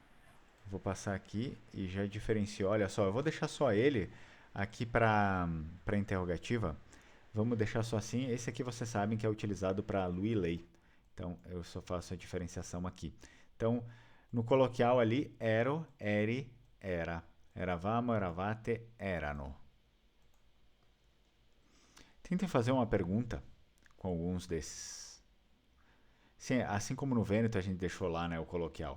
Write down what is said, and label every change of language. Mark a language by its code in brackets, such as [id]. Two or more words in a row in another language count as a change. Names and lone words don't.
[pt] Vou passar aqui e já diferencio. Olha só, eu vou deixar só ele aqui para interrogativa. Vamos deixar só assim. Esse aqui vocês sabem que é utilizado para [it] lui e lei. [pt] Então eu só faço a diferenciação aqui. Então, no coloquial ali, [it] ero, eri, era. Eravamo, eravate, erano. [pt] Tentem fazer uma pergunta com alguns desses. Sim, assim como no Vêneto a gente deixou lá, né, o coloquial.